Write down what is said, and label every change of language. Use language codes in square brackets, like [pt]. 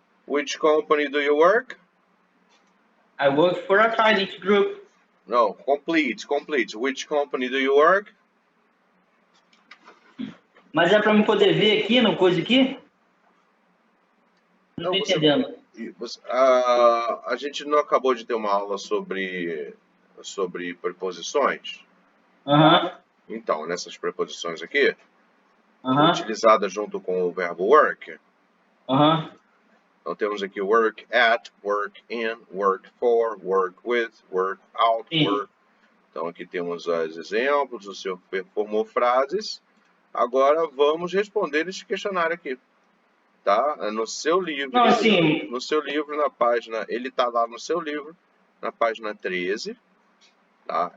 [en] Which company do you work? I work for a finance group. No, complete. Which company do you work? [pt] Mas é para me poder ver aqui no coisa aqui? Não tô entendendo. A gente não acabou de ter uma aula sobre preposições? Então, nessas preposições aqui, utilizadas junto com o verbo work. Então temos aqui work at, work in, work for, work with, work out, work. Então aqui temos os exemplos, o senhor formou frases. Agora vamos responder esse questionário aqui, tá? No seu livro. Não, sim. No seu livro, na página, ele está lá no seu livro, na página 13, tá?